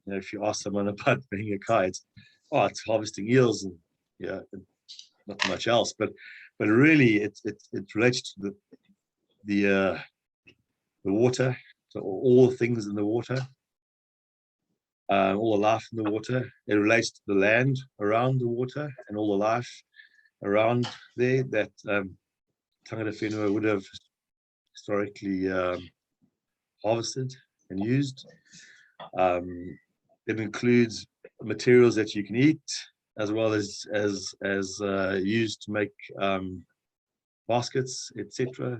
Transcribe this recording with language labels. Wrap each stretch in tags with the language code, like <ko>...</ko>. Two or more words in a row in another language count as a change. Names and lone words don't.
<en>If you ask someone about</en> <mi>Mahinga kai,</mi> <en>it's harvesting eels and not much else, but really it relates to the water, so all things in the water, all the life in the water. It relates to the land around the water and all the life around there that</en> <mi>tangata whenua</mi> <en>would have historically harvested and used. It includes materials that you can eat, as well as used to make baskets, etc.</en>